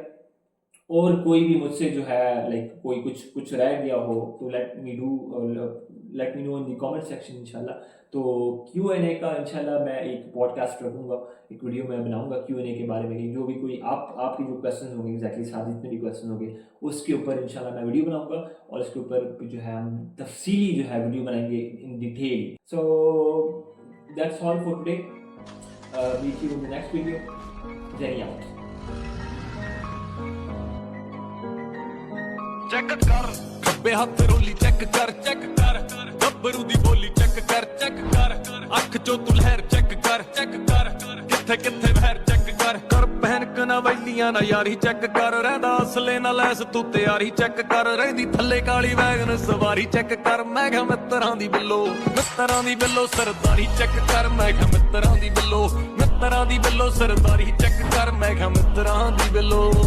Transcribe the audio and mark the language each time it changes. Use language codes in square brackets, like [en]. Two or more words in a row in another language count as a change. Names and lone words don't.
[hi] और कोई भी मुझसे जो है लाइक कोई कुछ रह गया हो तो [en] let me know in the comment section [hi] इंशाल्लाह। तो Q&A का इंशाल्लाह मैं एक पॉडकास्ट रखूँगा, एक वीडियो मैं बनाऊँगा Q&A के बारे में, जो भी कोई आपके जो क्वेश्चन होंगे एग्जैक्टली सारे जितने भी क्वेश्चन होंगे उसके ऊपर इंशाल्लाह मैं वीडियो बनाऊँगा, और इसके ऊपर जो है हम तफसीली जो है वीडियो बनाएंगे [en] in detail. सो that's all for today. Meet you in the next video. Jenny out. [pa] ਚੈੱਕ ਕਰ ਖੱਬੇ ਹੱਥ ਰੋਲੀ, ਚੈੱਕ ਕਰ ਗੱਭਰੂ ਦੀ ਬੋਲੀ, ਚੈੱਕ ਕਰ ਅੱਖ ਚੋਂ ਤੂੰ ਲਹਿਰ, ਚੈੱਕ ਕਰ ਕਿੱਥੇ ਕਿੱਥੇ ਵਹਿਰ, ਚੈੱਕ ਕਰ ਪਹਿਨ ਕਨਵੈਲੀਆਂ ਨਾ ਯਾਰੀ, ਚੈੱਕ ਕਰ ਰਹਿੰਦਾ ਅਸਲੇ ਨਾਲ ਲੈਸ ਤੂੰ ਤਿਆਰੀ, ਚੈੱਕ ਕਰ ਰਹਿੰਦੀ ਥੱਲੇ ਕਾਲੀ ਵੈਗਨ ਸਵਾਰੀ, ਚੈੱਕ ਕਰ ਮੈਂ ਕਿਹਾ ਮਿੱਤਰਾਂ ਦੀ ਬਿੱਲੋ ਸਰਦਾਰੀ, ਚੈੱਕ ਕਰ ਮੈਂ ਕਿਹਾ ਮਿੱਤਰਾਂ ਦੀ ਬਿੱਲੋ ਸਰਦਾਰੀ, ਚੈੱਕ ਕਰ ਮੈਂ ਕਿਹਾ ਮਿੱਤਰਾਂ ਦੀ ਬਿੱਲੋ